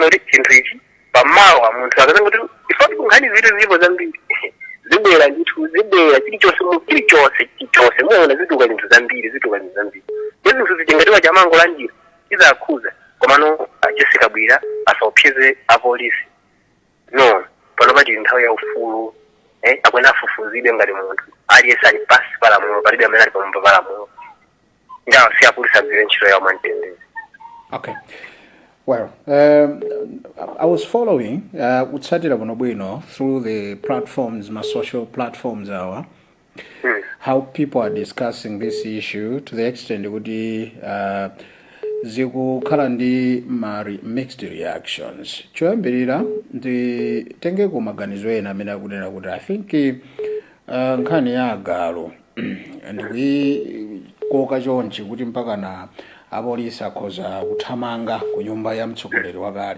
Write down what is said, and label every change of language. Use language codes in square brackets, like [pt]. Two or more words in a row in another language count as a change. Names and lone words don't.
[ny] kuti chinthu ichi pamawa munthu akazanga kuti ifo kunkhani zinthu zilipo zambiri zibwera ndithu zibwera chilichonse muona ziduka zinthu zambiri zinthu zichengetiwa chamango la njira izakhuza komano Jessica Bwira asaopseze apolisi no pano pati nthawi ya ufulu akwena afufuzidwe ngati munthu aliyese ali pasi palamulo palibe amene ali pamwamba palamulo ndawo si apolisi agwire ntchito yawo mwamtendere. [en] Okay. Well, I was following [ny] kutsatira bwino [en] through the platforms, my social platforms how people are discussing this issue to the extent [ny] kuti zikukhala ndi [en] mixed reactions. [ny] Choyambirira nditenge kumaganizo ena amene akunena kuti [en] I think [ny] nkhani ya agalu ndikukoka chonchi kuti mpaka na apolisi akhoza kuthamanga ku nyumba ya mtsogoleri wakale.